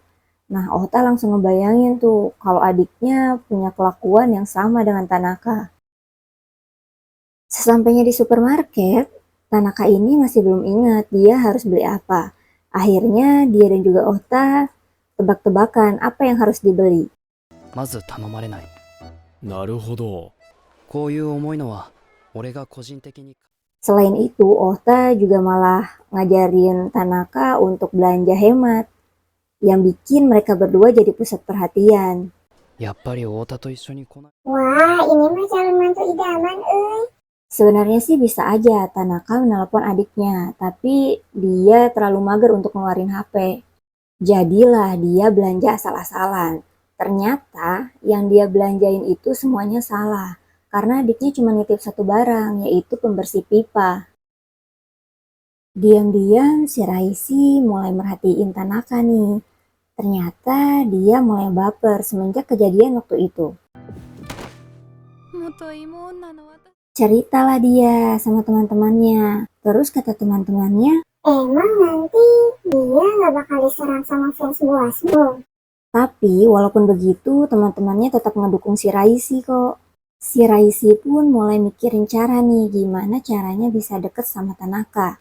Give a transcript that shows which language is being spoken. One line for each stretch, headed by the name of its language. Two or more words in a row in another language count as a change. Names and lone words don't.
Indonesian: Nah, Ota langsung ngebayangin tuh kalau adiknya punya kelakuan yang sama dengan Tanaka. Sesampainya di supermarket, Tanaka ini masih belum ingat dia harus beli apa. Akhirnya dia dan juga Ota tebak-tebakan apa yang harus dibeli.
Japanese: まず頼まれない。なるほど。こういう重いのは俺が個人的に。
Indonesian: Selain itu, Ota juga malah ngajarin Tanaka untuk belanja hemat, yang bikin mereka berdua jadi pusat perhatian.
Japanese: やっぱり太田と一緒に来ない。
Indonesian: Wah, ini mah calon mantu idaman, Sebenarnya sih bisa aja Tanaka menelpon adiknya, tapi dia terlalu mager untuk ngeluarin HP. Jadilah dia belanja asal-asalan. Ternyata yang dia belanjain itu semuanya salah, karena adiknya cuma nitip satu barang, yaitu pembersih pipa. Diam-diam si Raisi mulai merhatiin Tanaka nih. Ternyata dia mulai baper semenjak kejadian waktu itu.
Japanese: 元芋女の私。
Indonesian: Ceritalah dia sama teman-temannya. Terus kata teman-temannya, emang nanti dia nggak bakal diserang sama fans Boasmo. tapi walaupun begitu teman-temannya tetap ngedukung si Raisi kok. Si Raisi pun mulai mikirin cara nih gimana caranya bisa deket sama Tanaka.